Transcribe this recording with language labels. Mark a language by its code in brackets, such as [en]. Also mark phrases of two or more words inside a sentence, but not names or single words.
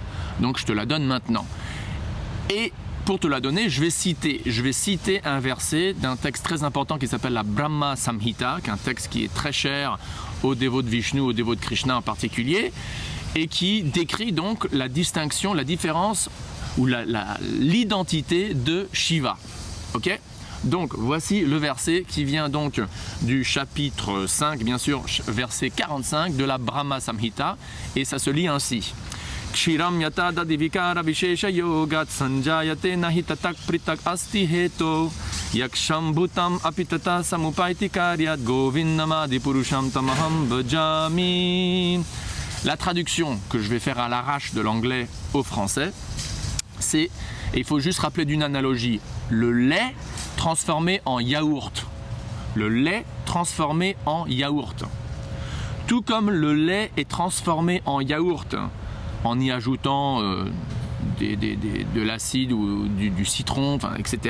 [fr] Donc je te la donne maintenant. Et pour te la donner, je vais citer un verset d'un texte très important qui s'appelle la Brahma Samhita, qui est un texte qui est très cher aux dévots de Vishnu, aux dévots de Krishna en particulier, et qui décrit donc la distinction, la différence ou l'identité de Shiva. Ok ? Donc voici le verset qui vient donc du chapitre 5, bien sûr, verset 45 de la Brahma Samhita, et ça se lit ainsi. [sa] क्षीरं यथा दधिविकार विशेष योगात् सञ्जायते न हि ततः पृथक् अस्ति हेतोः यः शम्भुताम् अपि तथा समुपैति कार्यात् गोविन्दम् आदि पुरुषं तम् अहं भजामि. [fr] La traduction que je vais faire à l'arrache de l'anglais au français, c'est, et il faut juste rappeler d'une analogie, le lait transformé en yaourt. Le lait transformé en yaourt. Tout comme le lait est transformé en yaourt en y ajoutant de l'acide ou du citron, enfin, etc.